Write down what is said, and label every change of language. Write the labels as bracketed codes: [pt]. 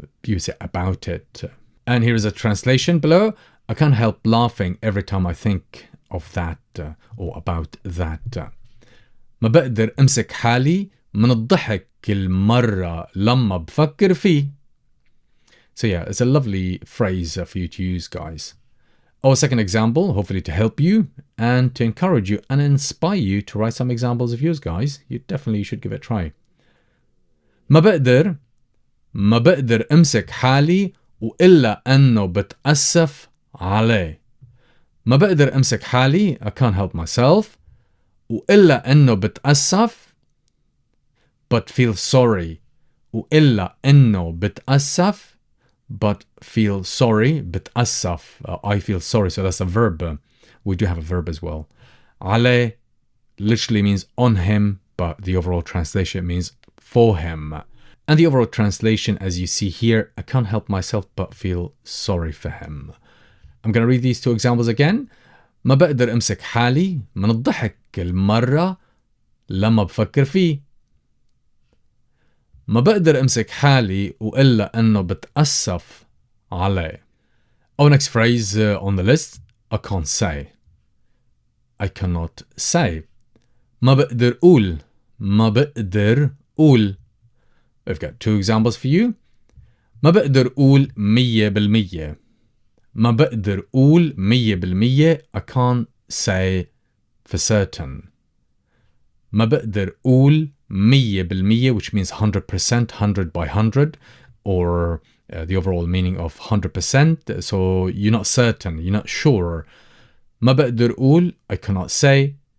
[en] You say about it. And here is a translation below. I can't help laughing every time I think of that or about that. [ar] ما بقدر امسك حالي من الضحك كل مرة لما بفكر فيه. [en] So yeah, it's a lovely phrase for you to use, guys. Our second example, hopefully to help you and to encourage you and inspire you to write some examples of yours, guys. You definitely should give it a try. [ar] ما بقدر امسك حالي وإلا أنه بتأسف عليه. ما بقدر امسك حالي, [en] I can't help myself. [ar] وإلا أنه بتأسف, [en] but feel sorry. [ar] وإلا أنه بتأسف, [en] but feel sorry. بتأسف, I feel sorry. So that's a verb. We do have a verb as well. عليه literally means on him, but the overall translation means for him. And the overall translation, as you see here, I can't help myself but feel sorry for him. I'm going to read these two examples again. [ar] ما بقدر امسك حالي من الضحك كل مرة لما بفكر فيه. ما بقدر امسك حالي وإلا أنه بتأسف عليه. [en] Our next phrase on the list. I can't say. I cannot say. [ar] ما بقدر أقول. ما بقدر أقول. [en] We've got two examples for you. [ar] ما بقدر أقول 100%. ما بقدر أقول 100%. [en] I can't say for certain. [ar] ما بقدر أقول [en] 100%, which means 100%, 100 by 100, or the overall meaning of 100%. So you're not certain, you're not sure. [ar] ما بقدر أقول, [en] I cannot say.